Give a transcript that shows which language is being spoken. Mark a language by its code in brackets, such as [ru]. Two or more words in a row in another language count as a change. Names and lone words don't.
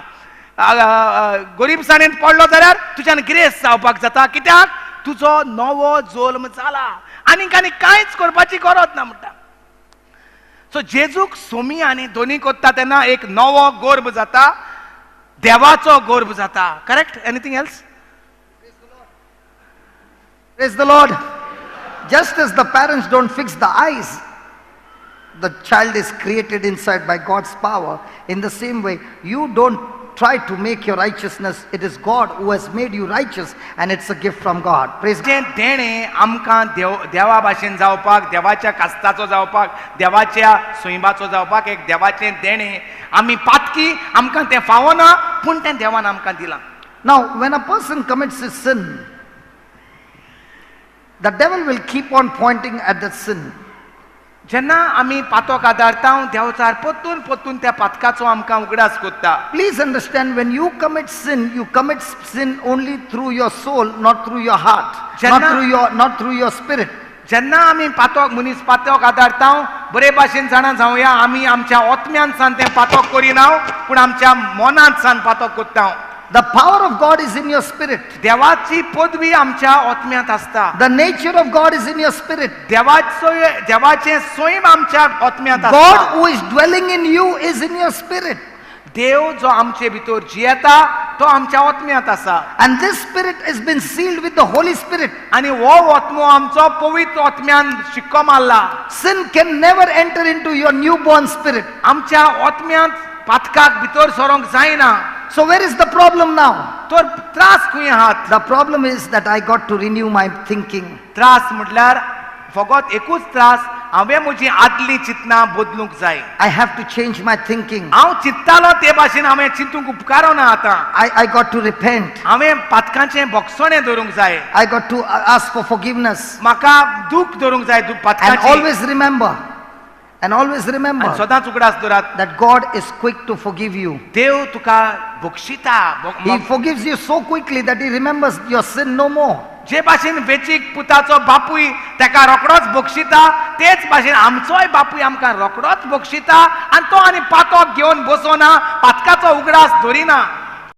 [kok] गरीबसाणेंत पडलो जाल्यार तुज्यान ग्रेस जावपाक जाता. कित्याक तुजो नवो जल्म जाला आनीक आनी कांयच करपाची गरज ना म्हणटा. सो जेजूक सोमी आनी दोनी कोत्ता तेन्ना एक नवो गोर्भ जाता. देवाचो गोर्भ जाता. [en] correct. anything else? Praise the Lord. Just as the parents don't fix the eyes, the child is created inside by God's power. In the same way, you don't try to make your righteousness. It is God who has made you righteous and it's a gift from God. Praise God. [kok] जें देणें आमकां देवा भाशेन जावपाक देवाच्या कास्ताचो जावपाक देवाच्या सोयबाचो जावपाक एक देवाचें देणें आमी पातकी आमकां तें फावना पूण तें देवान आमकां दिलां. [en] Now, when a person commits a sin, the devil will keep on pointing at that sin. [kok] जेन्ना आमी पातोक आदारता देवचार पोत्तून पोत्तून त्या पातकाचो आमकां उगडास कोत्ता. [en] Please understand, when you commit sin only through your soul, not through your heart, not through your spirit. [kok] जेन्ना आमी पातोक मनीस पातोक आदारता बरे भाशेन जाणा जावया आमी आमच्या आत्म्यान सान तें पातोक करिना पूण आमच्या मोनांत सान पातोक कोत्ता. [en] The power of God is in your spirit. [kok] देवाची पदवी आमच्या आत्म्यांत आसता. [en] The nature of God is in your spirit. [kok] देवाचें सोयम आमच्या आत्म्यांत आसता. [en] God who is dwelling in you is in your spirit. [kok] देव जो आमचे भितर जियेता तो आमच्या आत्म्यांत आसा. [en] And this spirit has been sealed with the Holy Spirit. [kok] आनी हो आत्मो आमचो पवित्र आत्म्यान शिक्को मारला. [en] Sin can never enter into your newborn spirit. [kok] आमच्या आत्म्यांत पातकाक भितर सरोंक जायना. [en] So where is the problem now? [kok] तर त्रास खंय आहात? [en] The problem is that I got to renew my thinking. [kok] त्रास म्हटल्यार फकत एकूच त्रास हांवें म्हजी आदली चिंतना बदलूंक जाय. [en] I have to change my thinking. [kok] हांव चिंततालो ते भाशेन हांवें चिंतूंक उपकारो ना आतां. [en] I got to repent. [kok] हांवें पातकाचें बोगसोणें धरूंक जाय. [en] I got to ask for forgiveness. [kok] म्हाका दूख धरूंक जाय [en] And [kok] पातकाचें. [en] always remember [kok] आनी सदांच उगडास दवरात [en] that God is quick to forgive you. [kok] देव तुका बक्षिता. [en] He forgives you so quickly that He remembers your sin no more. [kok] जे भाशेन वेचीक पुताचो बापूय तेका रोकडोच बक्षिता तेच भाशेन आमचोय बापूय आमकां रोकडोच बक्षिता आनी तो आनी पातोक घेवन बसोना पातकाचो उगडास धरिना.